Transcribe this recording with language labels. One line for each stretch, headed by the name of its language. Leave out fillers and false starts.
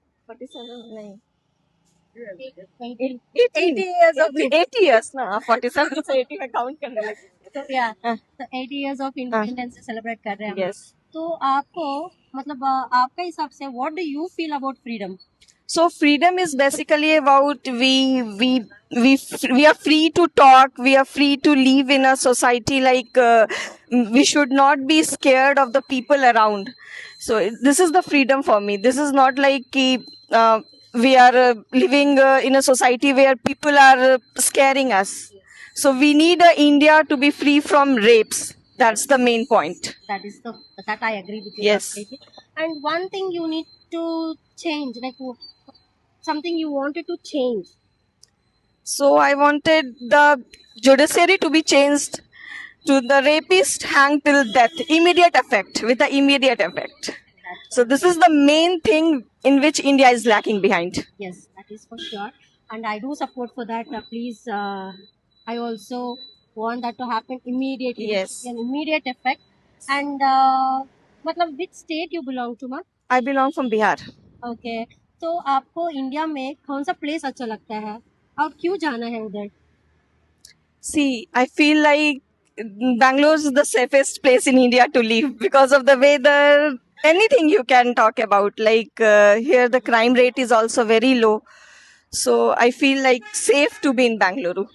Hindi: 47 नहीं. 80
English: 80 years of 80 years
Hindi: ना 47 से 80 में काउंट करने लगी. तो yeah, तो
English: 80 years of
Hindi: independence day celebrate कर रहे हैं हम।
English: Yes.
Hindi: तो आपको मतलब आपका हिसाब से
English: What do you feel about freedom? So freedom is basically about we are free to talk, we are free to live in a society like we should not be scared of the people around. So this is the freedom for me. This is not like we are living in a society where people are scaring us. So we need India to be free from rapes. That's the main point. That I agree with you. Yes. Completely. And one thing you need to change, like something you wanted to change. So I wanted the judiciary to be changed to the rapist hanged till death, immediate effect, with the immediate effect. So this is the main thing in which India is lacking behind. Yes, that is for sure. And I do support for that. Please, I also want that to happen immediately. Yes. An immediate effect. And मतलब which state you belong to, ma'am? I belong from Bihar. Okay.
Hindi: तो आपको India में कौन सा place अच्छा लगता है और क्यों जाना है उधर?
English: See, I feel like Bangalore is the safest place in India to live because of the weather, anything you can talk about. Like here the crime rate is also very low. So I feel like safe to be in Bangalore.